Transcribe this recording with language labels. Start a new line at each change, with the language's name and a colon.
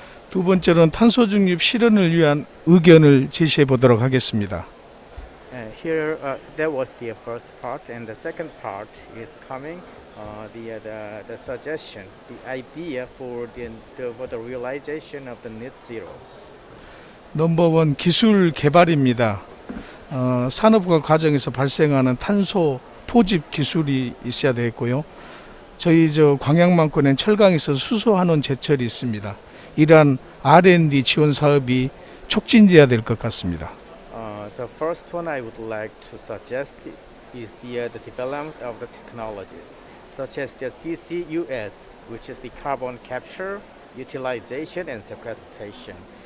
Korean: 두 번째로는 탄소 중립 실현을 위한 의견을 제시해 보도록 하겠습니다.
English: Here, that was the first part, and the second part is coming. The suggestion, the idea for the realization of the net zero.
Korean: 넘버원 기술 개발입니다. 산업화 과정에서 발생하는 탄소 포집 기술이 있어야 되겠고요. 저희 광양만권엔 철강에서 수소환원 제철이 있습니다. 이러한 R&D 지원 사업이 촉진돼야 될 것 같습니다.
English: The first one I would like to suggest is the development of the technologies, such as the CCUS, which is the carbon capture, utilization, and sequestration.